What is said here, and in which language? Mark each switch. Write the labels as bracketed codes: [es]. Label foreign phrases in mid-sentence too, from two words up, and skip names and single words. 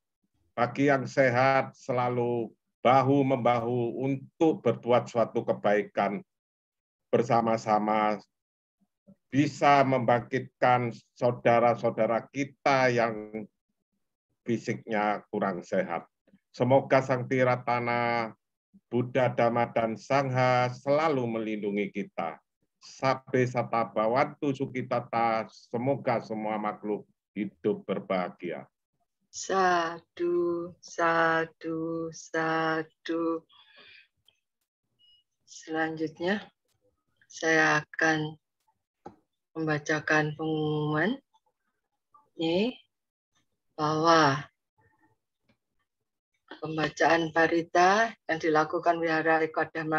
[id] Bagi yang sehat selalu bahu-membahu untuk berbuat suatu kebaikan bersama-sama, bisa membangkitkan saudara-saudara kita yang fisiknya kurang sehat. Semoga Sang Tiratana, Buddha, Dhamma, dan Sangha selalu melindungi kita. [pi] Sabbe sata bhavantu sukhitata, [id] semoga semua makhluk hidup berbahagia. [pi] Sadu, sadu, sadu. [id] Selanjutnya, saya akan membacakan pengumuman ini bahwa pembacaan parita yang dilakukan Wihara Eko Dhamma